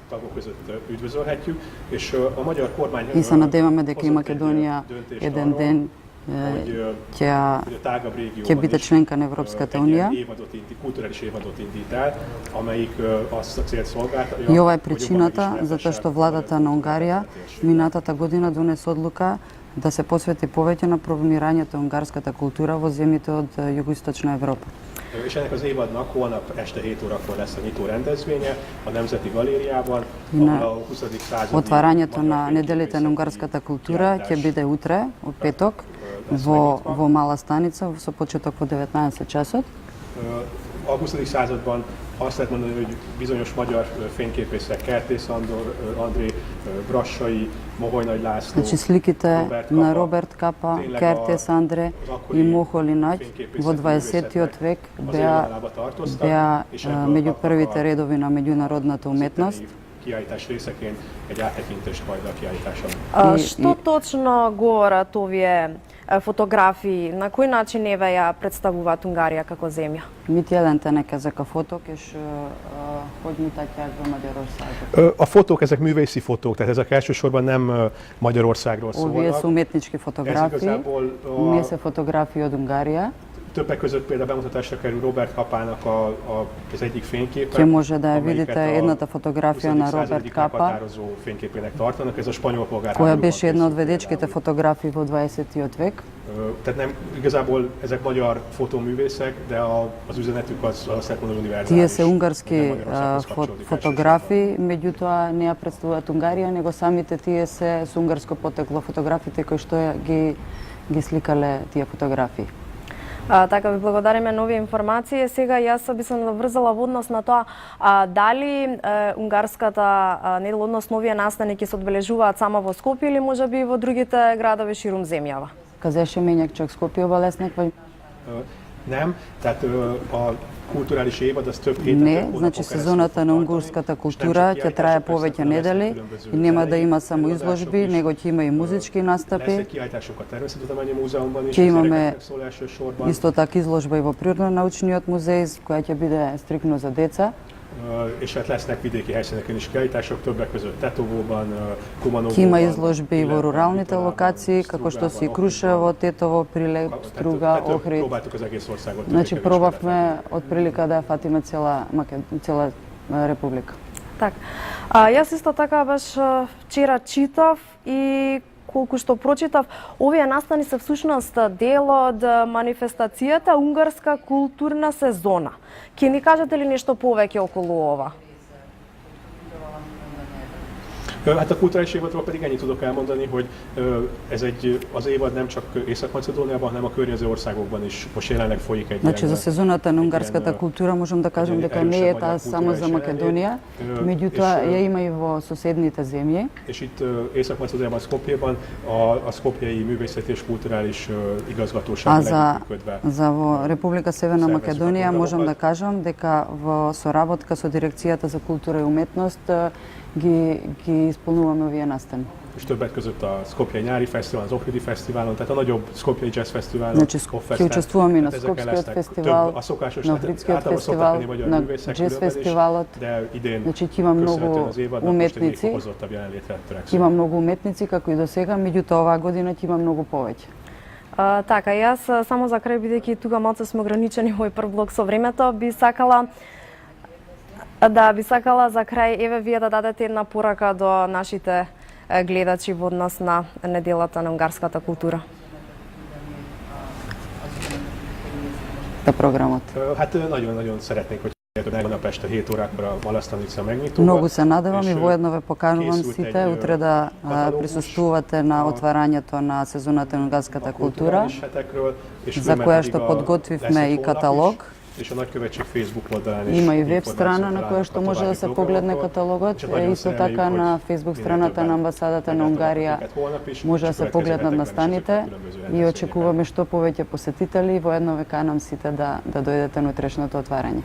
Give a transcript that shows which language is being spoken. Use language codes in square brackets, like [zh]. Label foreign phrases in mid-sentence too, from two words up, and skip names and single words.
[mk] И се надеваме дека и Македонија еден ден ќе биде членка на Европската унија. И ова е причината затоа што владата на Унгарија минатата година донесе одлука да се посвети повеќе на промирањето на унгарската култура во земјите од југоисточна Европа. [hu] És ennek az évadnak holnap este 7 órakor lesz a nyitó rendezvénye a Nemzeti Galériában, ahol a 20. századi [mk] Отварањето на неделите на унгарската култура ќе биде утре, од петок, во Мала станица, со почеток во 19 часот. [hu] A 20. században azt lehet mondani, hogy bizonyos magyar fényképészek, Kertész André, Brassai, Moholy Nagy László, [mk] Значи сликите на Роберт Капа, Кертес Андре и Мохоли Наѓ во 20-тиот век беа меѓу првите редови на меѓународната уметност. [hu] Kiállítás részeként egy áttekintést majd a kiállításon. [mk] Што точно говорат овие фотографии, на кој начин еве ја представуваат Унгарија како земја? [hu] Mit jelentenek ezek a fotók, és hogy mutatják be Magyarországot? A fotók, ezek művészi fotók, tehát ezek elsősorban nem Magyarországról [mk] Ovие [hu] szólnak. [mk] su umetnički fotografiji, nije se fotografiji od Ungarija. [hu] Többek között például bemutatásra kerül Robert Kapának az egyik fényképe. [mk] Ќе може да ја видите едната фотографија на Роберт Капа, [hu] meghatározó fényképének tartanak, ez a spanyol [mk] која [hu] polgárháborúban [mk] беше една од [hu] készült [mk] ведечките [hu] például. [mk] фотографии во 20-тиот век. [hu] Tehát nem, igazából ezek magyar fotóművészek, de az üzenetük az azt lehet mondani univerzális. [mk] Тие се унгарски [hu] Nem Magyarországhoz kapcsolódik [mk] фотографии, меѓутоа не ја представуваат Унгарија, него самите тие се со унгарско потекло фотографите кои што ги сликале тие фотографии. Така ви благодариме на овие информации. Сега јас би се наврзала во однос на тоа дали унгарската недела, односно овие настани ќе се одбележуваат само во Скопје или можеби и во другите градови ширум земјава? Казеше Менјакчак Скопје Лесник, [hu] Nem, tehát a kulturális évad az több héten, [mk] Не, [hu] több hónapon [mk] значи [hu] keresztül [mk] сезоната [hu] fog [mk] на [hu] tartani, [mk] унгарската [hu] és nem [mk] култура [hu] csak [mk] ќе трае [hu] kiállítások [mk] повеќе [hu] lesznek, hanem [mk] недели [hu] lesznek különböző [mk] и нема да [hu] zenei [mk] има само [hu] előadások [mk] изложби, [hu] is. [mk] него ќе има и музички настапи. [hu] Lesznek kiállítások a Természettudományi Múzeumban is, [mk] Ќе [hu] az [mk] имаме [hu] gyerekeknek szól elsősorban. [mk] Исто така изложба и во Природно-научниот музеј, која ќе биде стрикно за деца. [hu] És hát lesznek vidéki helyszíneken is kiállítások, többek között Tetovóban, Kumanovóban. [mk] Ќе има изложби и во руралните локации, како што се и Крушево, Тетово, Прилеп, Струга, Охрид. [hu] Próbáltuk az egész országot. [mk] Значи [hu] többé-kevésbé [mk] пробавме од прилика да ја фатиме цела република. Так. Јас исто така баш вчера читав и колку што прочитав, овие настани се всушност дел од манифестацијата Унгарска културна сезона. Ќе ни кажете ли нешто повеќе околу ова? [hu] Hát a kulturális évadról pedig ennyit tudok elmondani, hogy az évad nem csak Észak-Macedóniában, hanem a környező országokban is most jelenleg folyik egy [mk] Значи за сезоната на [hu] egy [mk] унгарската [hu] ilyen, [mk] култура можам да кажам дека не е таа само за Македонија, меѓутоа ја има и во соседните земји. [hu] És itt Észak-Macedóniában, Skopjeban a Skopjei Művészeti és Kulturális Igazgatóság együttműködve. [mk] За во Република Северна Македонија можам да кажам дека во соработка со Дирекцијата за култура и уметност ги исполнуваме овие настани. [hu] És többek között a Skopjei Nyári Fesztivál, az Ohridi Fesztiválon, tehát a nagyobb Skopjei Jazz Fesztiválon. [mk] Значи ќе учествуваме на Скопскиот фестивал, на Охридскиот фестивал, на Джез фестивалот. Значи ќе има многу уметници. Ќе има многу уметници како и до сега, меѓутоа оваа година ќе има многу повеќе. Така, јас само за крај, бидејќи тука малку сме ограничени во прв блок со времето, би сакала за крај, еве вие да дадете една порака до нашите гледачи во однос на неделата на унгарската култура. Програмот. [hu] Hát nagyon-nagyon szeretnénk, hogy holnap este 7 órakor a Malastanica megnyitóban. [mk] Многу се надевам и воедно ве поканувам сите утре да присуствувате на отварањето на сезоната на унгарската култура, за која што подготвивме и каталог. Има и веб страна на која што може да се погледне каталогот, исто така на фейсбук страната на амбасадата на Унгарија може да се погледнат настаните и очекуваме што повеќе посетители, воедно ве канам сите да дојдете на утрешното отварање.